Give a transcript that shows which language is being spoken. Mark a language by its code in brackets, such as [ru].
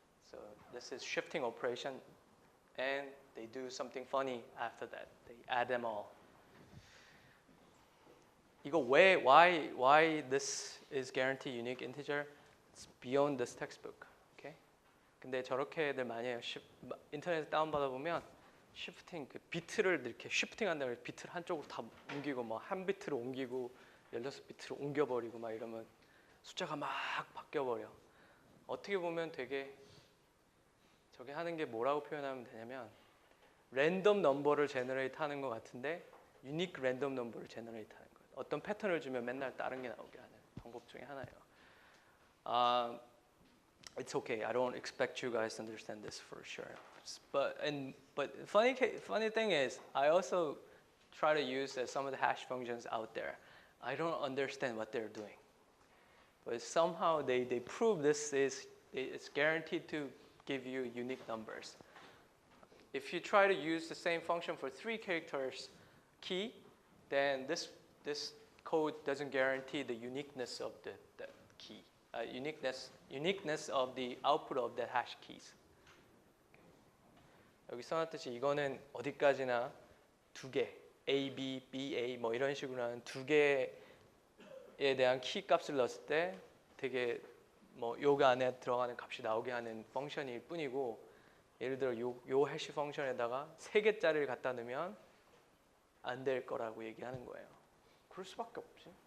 [en] So this is shifting operation, and they do something funny after that. They add them all. [ko] 이거 why this is guaranteed unique integer? [en] It's beyond this textbook. Okay? [ko] 근데 저렇게 애들 많이 해요. 인터넷에 다운 받아 보면 shifting 그 비트를 이렇게 shifting 한다고 해서 비트를 한쪽으로 다 옮기고 뭐 한 비트로 옮기고 16비트로 옮겨버리고 막 이러면 숫자가 막 바뀌어버려. 어떻게 보면 되게 저게 하는 게 뭐라고 표현하면 되냐면 랜덤 넘버를 제너레이트 하는 것 같은데 유니크 랜덤 넘버를 제너레이트 하는 거예요. 어떤 패턴을 주면 맨날 다른 게 나오게 하는 방법 중에 하나예요. [en] It's okay. I don't expect you guys to understand this for sure. But funny thing is, I also try to use some of the hash functions out there. I don't understand what they're doing, but somehow they prove it's guaranteed to give you unique numbers. If you try to use the same function for 3 characters key, then this code doesn't guarantee the uniqueness of the key, uniqueness of the output of the hash keys. [ko] 여기 써놨듯이 이거는 어디까지나 2개, A, B, B, A 뭐 이런 식으로 하는 2개에 대한 키 값을 넣었을 때 되게 뭐 요 안에 들어가는 값이 나오게 하는 펑션일 뿐이고, 예를 들어 요 해시 펑션에다가 3개짜리를 갖다 넣으면 안 될 거라고 얘기하는 거예요. 그럴 수밖에 없지.